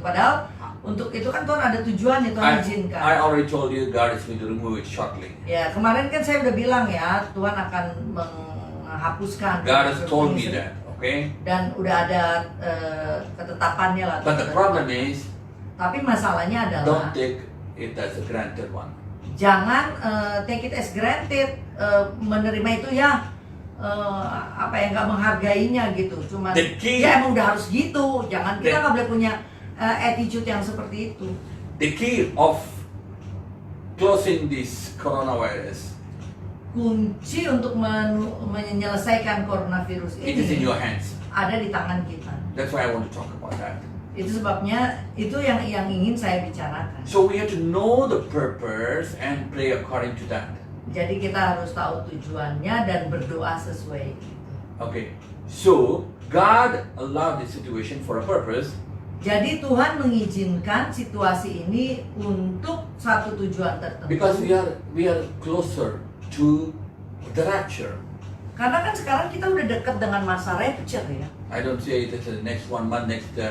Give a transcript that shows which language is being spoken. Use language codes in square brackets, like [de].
[id] Padahal untuk itu kan Tuhan ada tujuannya, Tuhan izinkan. [en] I already told you God is going to remove it shortly. [id] Ya, kemarin kan saya udah bilang ya, Tuhan akan menghapuskan. [en] God has told me that. Okay. [id] Dan udah ada ketetapannya lah. [en] But the problem is, [id] Tapi masalahnya adalah [en] don't take it as a granted one. [id] jangan [en] take it as granted, [id] menerima itu ya apa ya, nggak menghargainya gitu. Cuman [en] The key- [id] ya emang udah harus gitu. Jangan, kita [en] The- [id] nggak boleh punya attitude yang seperti itu. [en] The key of closing this coronavirus, [id] Kunci untuk menyelesaikan coronavirus [en] it is in [id] ini [en] your hands. [id] ada di tangan kita. [en] That's why I want to talk about that. [id] Itu sebabnya itu yang ingin saya bicarakan. [en] So we have to know the purpose and pray according to that. [id] Jadi kita harus tahu tujuannya dan berdoa sesuai itu. [en] Okay. So God allowed this situation for a purpose. [id] Jadi Tuhan mengizinkan situasi ini untuk satu tujuan tertentu. [en] Because we are closer to the rapture. [id] Karena kan sekarang kita udah dekat dengan masa rapture ya. [en] I don't say it as the next 1 month, next.